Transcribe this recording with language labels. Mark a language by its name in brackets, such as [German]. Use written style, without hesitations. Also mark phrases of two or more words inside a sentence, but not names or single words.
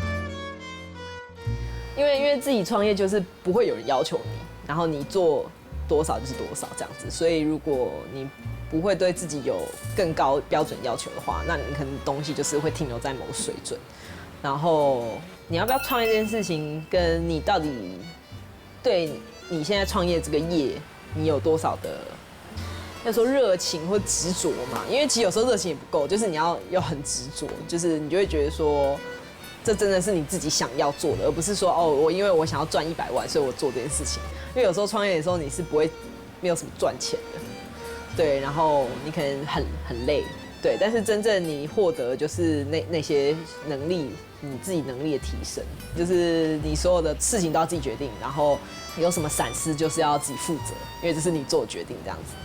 [Chinese] 因為自己創業就是不會有人要求你，然後你做多少就是多少這樣子，所以如果你不會對自己有更高標準要求的話，那你可能東西就是會停留在某水準。然後你要不要創業這件事情，跟你到底對你現在創業這個業，你有多少的要说热情或执着嘛，因为其实有时候热情也不够，就是你要很执着，就是你就会觉得说，这真的是你自己想要做的，而不是说我因为我想要赚100万，所以我做这件事情。因为有时候创业的时候你是没有什么赚钱的，对，然后你可能很累，对，但是真正你获得就是那些能力，你自己能力的提升，就是你所有的事情都要自己决定，然后有什么闪失就是要自己负责，因为这是你做的决定这样子。